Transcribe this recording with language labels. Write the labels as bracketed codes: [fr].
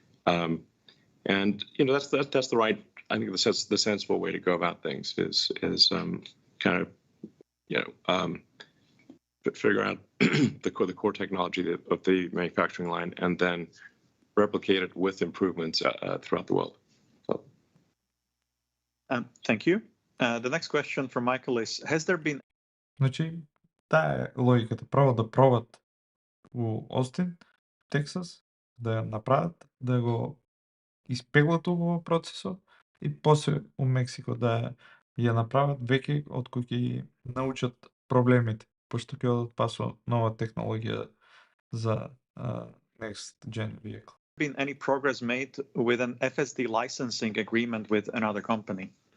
[en] And that's the right. I think the sensible way to go about things is kind of figure out the core technology of the manufacturing line and then replicate it with improvements throughout the world. So. Thank you. The next question from Michael is: Has there been? [mk] Значи, таа е логиката. Право да пробат у Остин, Тексас, да ја направат, да го испеглат во процесот и после у Мексико да ја направат веќе од кои ќе научат проблемите, пошто ќе одат па со нова технологија за [en] next gen vehicle. Been any progress made with an FSD licensing agreement with another company?